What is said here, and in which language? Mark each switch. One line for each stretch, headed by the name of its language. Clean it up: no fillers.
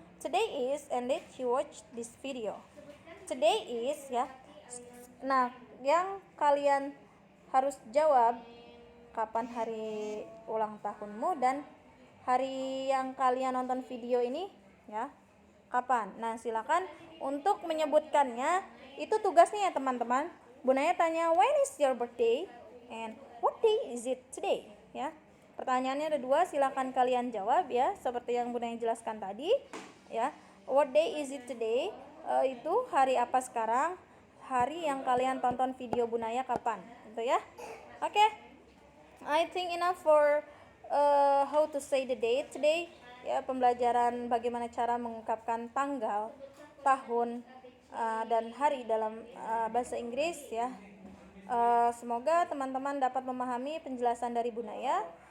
English: Today is, and let you watch this video. Today is ya.
Indonesian: Nah, yang kalian harus jawab kapan hari ulang tahunmu dan hari yang kalian nonton video ini ya. Kapan? Nah, silakan untuk menyebutkannya. Itu tugasnya ya teman-teman.
English: Bu Naya tanya when is your birthday and what day is it today ya.
Indonesian: Pertanyaannya ada 2, silakan kalian jawab ya seperti yang Bu Naya jelaskan tadi ya.
English: What day is it today?
Indonesian: Itu hari apa sekarang? Hari yang kalian tonton video Bu Naya kapan? Gitu ya. Oke.
English: I think enough for how to say the date today.
Indonesian: Ya, pembelajaran bagaimana cara mengungkapkan tanggal, tahun, dan hari dalam bahasa Inggris ya. Semoga teman-teman dapat memahami penjelasan dari Bu Naya.